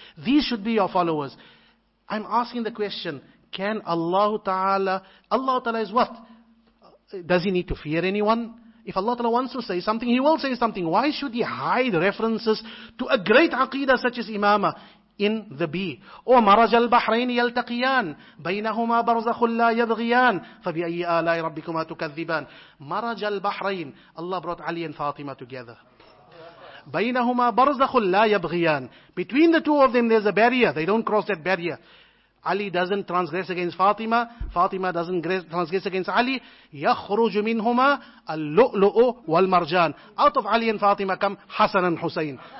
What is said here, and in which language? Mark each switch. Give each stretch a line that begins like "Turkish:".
English: These should be your followers. I'm asking the question, can Allah Ta'ala is what? Does He need to fear anyone? If Allah Ta'ala wants to say something, He will say something. Why should He hide references to a great aqidah such as Imaamah in the bee?
Arabic: Or مرج البحرين يلتقيان بينهما برزخ لا يبغيان فبأي آلاء ربكما تكذبان. مرج البحرين.
English: Allah brought Ali and Fatima together.
Arabic: بينهما برزخ لا يبغيان.
English: Between the two of them there's a barrier. They don't cross that barrier. Ali doesn't transgress against Fatima. Fatima doesn't transgress against Ali.
Arabic: يَخْرُجُ مِنْهُمَا اللُّؤْلُؤُ وَالْمَرْجَانِ
English: Out of Ali and Fatima come Hassan and Hussein.